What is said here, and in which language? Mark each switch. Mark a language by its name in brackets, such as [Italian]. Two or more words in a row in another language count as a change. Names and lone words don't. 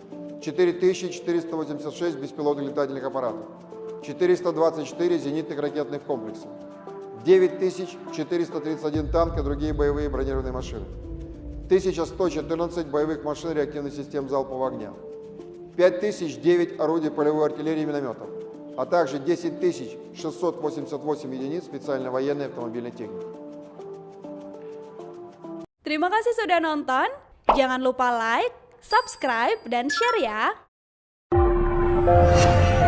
[Russian] 4486 беспилотных летательных аппаратов, 424 зенитных ракетных комплекса, 9431 танк и другие боевые бронированные машины, 1114 боевых машин реактивных систем залпового огня, 5009 орудий полевой артиллерии и минометов, а также 10688 единиц специальной военной автомобильной техники. [Indonesian] Terima kasih sudah nonton. Jangan lupa like, subscribe, dan share ya.